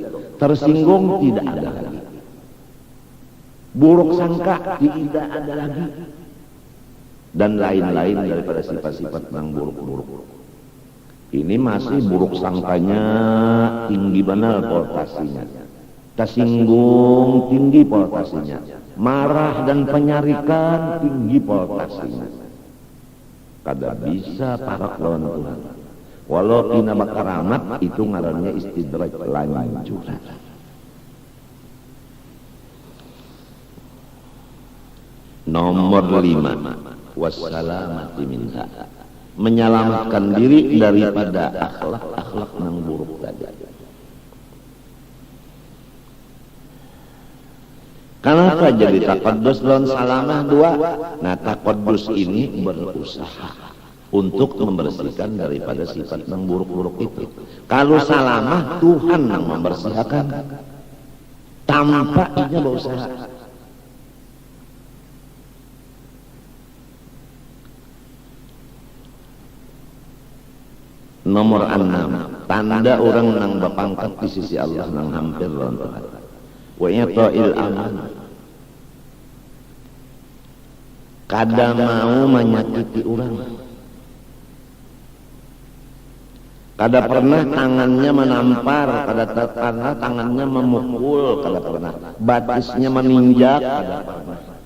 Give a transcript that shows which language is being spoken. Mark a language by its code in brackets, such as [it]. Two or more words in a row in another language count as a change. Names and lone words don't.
[id] Tersinggung tidak ada lagi, buruk sangka tidak ada lagi, dan lain-lain daripada sifat-sifat yang buruk-buruk. Ini masih buruk sangkanya tinggi benar voltasenya, tersinggung tinggi voltasenya, marah dan penyarikan tinggi voltasenya. [bjn] Kada bisa para kawan Tuhan. Walau kina bakaramat itu ngarannya istidraj, lanjuran. [id] Nomor 5, [ar] wassalamati minha, [id] menyelamatkan diri daripada akhlak-akhlak yang buruk tadi. Kenapa jadi taqaddus dan salamah 2? Nah taqaddus ini berusaha untuk membersihkan daripada sifat yang buruk-buruk itu. Kalau salamah Tuhan yang membersihkan tanpa ia berusaha. Nomor 6, tanda orang yang berpangkat di sisi Allah yang hampir lawan Tuhan. [ar] Wa yata'il aman, [bjn] kada mau menyakiti orang, kada pernah tangannya menampar, kada pernah tangannya memukul, kada pernah batisnya meninjak, kada pernah.